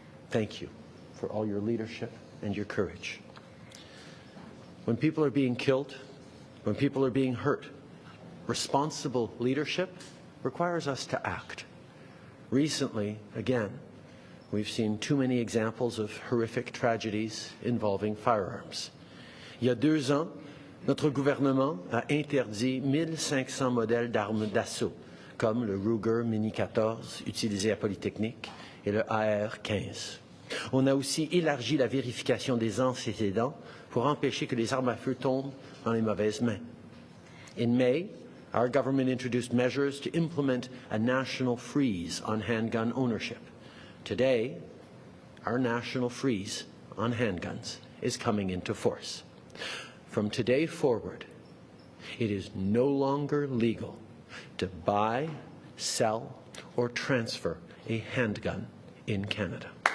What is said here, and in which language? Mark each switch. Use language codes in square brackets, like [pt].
[en] Thank you for all your leadership and your courage. When people are being killed, when people are being hurt, responsible leadership requires us to act. Recently, again, we've seen too many examples of horrific tragedies involving firearms. [fr] Il y a 2 ans, notre gouvernement a interdit 1500 modèles d'armes d'assaut, comme le Ruger Mini 14 utilisé à Polytechnique et le AR-15. On a aussi élargi la vérification des antécédents pour empêcher que les armes à feu tombent dans les mauvaises mains. [en] In May, our government introduced measures to implement a national freeze on handgun ownership. Today, our national freeze on handguns is coming into force. From today forward, it is no longer legal to buy, sell, or transfer a handgun in Canada.